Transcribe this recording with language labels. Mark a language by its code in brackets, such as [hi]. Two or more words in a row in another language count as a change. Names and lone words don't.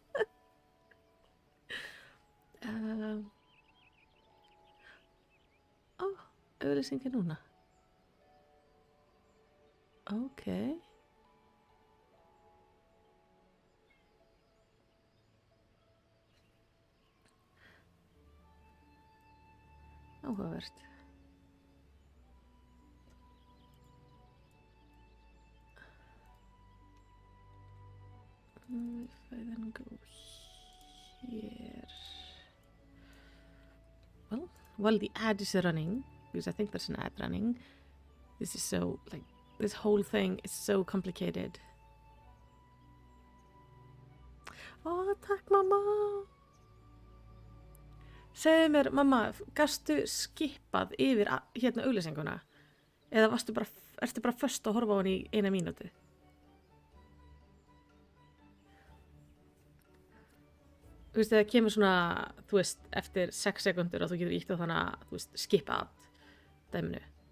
[is] Auglýsingar núna. Okay. Áhugavert. [en] If I then go here. Well, the ad is running, because I think there's an ad running. This is so, like, this whole thing is so complicated. [is] Ó, takk mamma. Segðu mér, mamma, gastu skipað yfir hérna auglýsinguna? Eða ertu bara först að horfa á hann í 1 mínútu? Þú veist, þegar kemur svona, þú veist, eftir 6 sekundur og þú getur ítt á þannig að, þú veist, skipa ad dæminu.